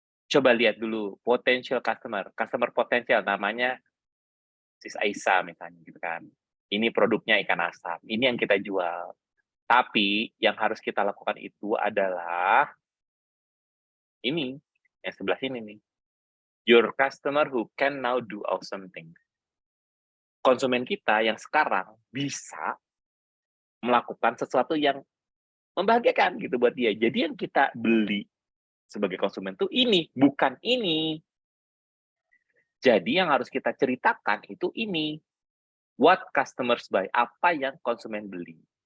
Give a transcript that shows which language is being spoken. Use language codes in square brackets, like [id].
[id] Coba lihat dulu potential customer potensial namanya Sis Aisyah misalnya gitu kan. Ini produknya ikan asap, ini yang kita jual. Tapi yang harus kita lakukan itu adalah ini, yang sebelah sini nih. [en] Your customer who can now do awesome things. [id] Konsumen kita yang sekarang bisa melakukan sesuatu yang membahagiakan gitu buat dia. Jadi yang kita beli sebagai konsumen tuh ini, bukan ini. Jadi yang harus kita ceritakan itu ini. [en] What customers buy, [id] apa yang konsumen beli.